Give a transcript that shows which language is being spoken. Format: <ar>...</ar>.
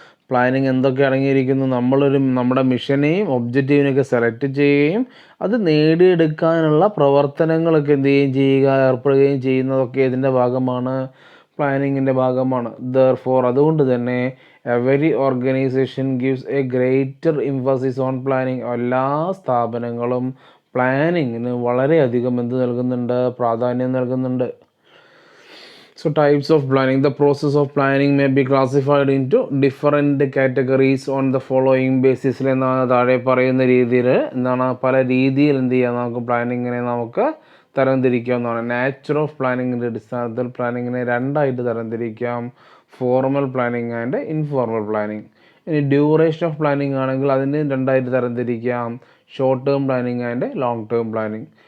<ml>Planning എന്തൊക്കെ അടങ്ങിയിരിക്കുന്നു? നമ്മുടെ മിഷനെയും ഒബ്ജക്റ്റീവിനെയൊക്കെ സെലക്ട് ചെയ്യുകയും അത് നേടിയെടുക്കാനുള്ള പ്രവർത്തനങ്ങളൊക്കെ എന്ത് ചെയ്യുക, ഏർപ്പെടുകയും ചെയ്യുന്നതൊക്കെ ഇതിൻ്റെ ഭാഗമാണ്, പ്ലാനിങ്ങിൻ്റെ ഭാഗമാണ്.</ml> <en>therefore</en> <ml>അതുകൊണ്ട് തന്നെ</ml> <en>Every organisation gives a greater emphasis on planning.</en> <ml>എല്ലാ സ്ഥാപനങ്ങളും പ്ലാനിങ്ങിന് വളരെയധികം നൽകുന്നുണ്ട്, പ്രാധാന്യം നൽകുന്നുണ്ട്.</ml> <en>So types of planning. The process of planning may be classified into different categories on the following basis.</en> <ml>താഴെ പറയുന്ന രീതിയിൽ പല രീതിയിൽ നമുക്ക് പ്ലാനിങ്ങിനെ നമുക്ക് തരംതിരിക്കാവുന്നതാണ്. നാച്ചർ ഓഫ് പ്ലാനിങ്ങിൻ്റെ അടിസ്ഥാനത്തിൽ പ്ലാനിങ്ങിനെ രണ്ടായിട്ട് തരംതിരിക്കാം: formal planning and informal planning. ഇനി ഡ്യൂറേഷൻ ഓഫ് പ്ലാനിങ് ആണെങ്കിൽ അതിന് രണ്ടായിട്ട് തരംതിരിക്കാം: short term planning and long term planning.</ml>